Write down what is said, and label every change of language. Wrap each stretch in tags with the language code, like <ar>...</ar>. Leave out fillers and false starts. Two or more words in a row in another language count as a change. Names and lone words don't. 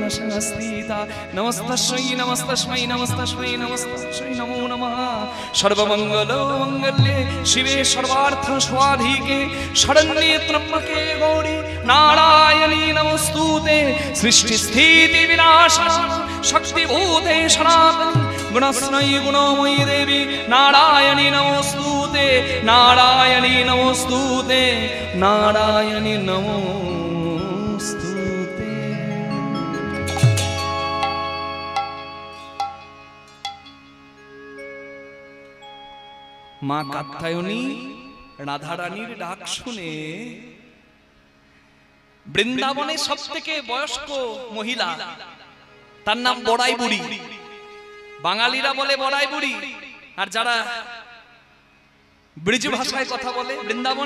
<sa>संस्थिता नमस्तस्मै नमस्तस्मै नमस्तस्मै नमस्तस्मै नमो नमः सर्वमंगलो मंगल्ये शिवे सर्वार्थ स्वाधिके शरण्ये त्र्यंबके गौरी नारायणी नमोस्तुते सृष्टि स्थिति विनाशान शक्तिभूते सनातनी गुणस्मयी गुणमयी देवी नारायणी नमोस्तुते नारायणी नमोस्तुते नारायणी नमोस्तुते।</sa> <bn>मां कात्यायनी রাধারানীর ডাক শুনে বৃন্দাবনে সবথেকে বয়স্ক মহিলা তার নাম বড়াই বুড়ি বাঙালিরা বলে বড়াই বুড়ি আর যারা ব্রিজ ভাষায় কথা বলে বৃন্দাবনে</bn>